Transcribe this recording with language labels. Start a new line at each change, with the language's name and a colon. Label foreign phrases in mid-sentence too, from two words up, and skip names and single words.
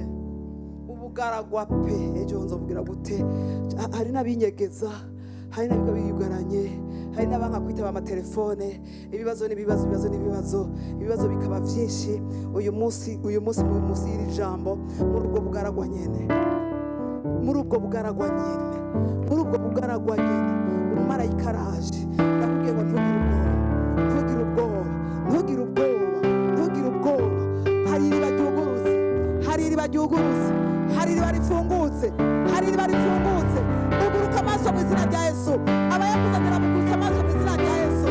Rundi: Ubugaragwa pe, ejo nzobwira gute, hari n'abinyegeza, hari n'abiga biyugaranye, hari n'abanga kwitaba amatelefone. Ibibazo n'ibibazo, ibibazo n'ibibazo, ibibazo bikaba byinshi. Uyu munsi y'iri jambo, muri ubwo bugaragwa nyene, muri ubwo bugaragwa nyene, muri ubwo bugaragwa nyene, umumarayika araje. Ndakubwiye ngo ntugire ubwoba, ntugire ubwoba, ntugire ubwoba. Hari iriba ryugurutse, hari iriba ryugurutse, hari iriba rifungutse, hari iriba rifungutse. Uguruka amaso mu izina rya Yesu. Abayakuzanira muguruka amaso mu izina rya Yesu.